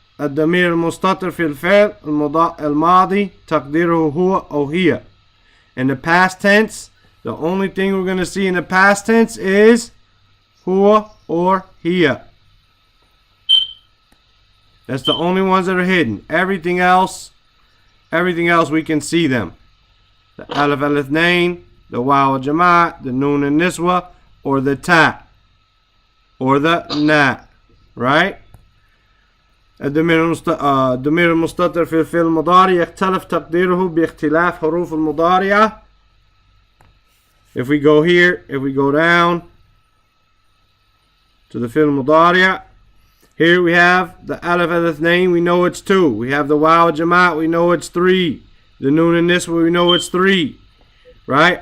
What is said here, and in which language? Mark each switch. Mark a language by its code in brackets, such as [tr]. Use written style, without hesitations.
[ar] الضمير المستتر في الفعل الماضي تقديره هو أو هي. [en] In the past tense, the only thing we're going to see in the past tense is huwa or hiya. That's the only ones that are hidden. Everything else we can see them. The alif al-ithnain, the waw al-jama', the noon and niswa, or the ta, or the na, right? [ar] الضمير المستتر في الفعل المضارع يختلف تقديره باختلاف حروف المضارعة. [en] If we go here, if we go down to the fi'l mudari', here we have the alif al-ithnain, we know it's 2. We have the waw al-jama', we know it's 3. The noon and niswa, we know it's 3. Right?